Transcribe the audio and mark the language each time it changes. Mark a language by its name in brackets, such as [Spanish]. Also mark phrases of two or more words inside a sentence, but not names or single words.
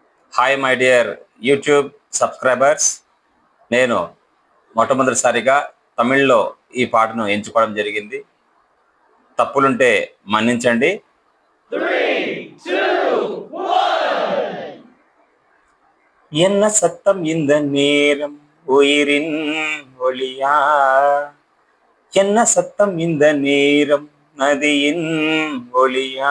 [English] hi my dear YouTube subscribers. [Telugu] నేను మొట్టమొదటిసారిగా తమిళ్లో ఈ పాటను ఎంచుకోవడం జరిగింది. తప్పులుంటే మన్నించండి. [Tamil] என்ன சத்தம் இந்த நேரம் உயிரின் ஒளியா? என்ன சத்தம் இந்த நேரம் நதியின் ஒளியா?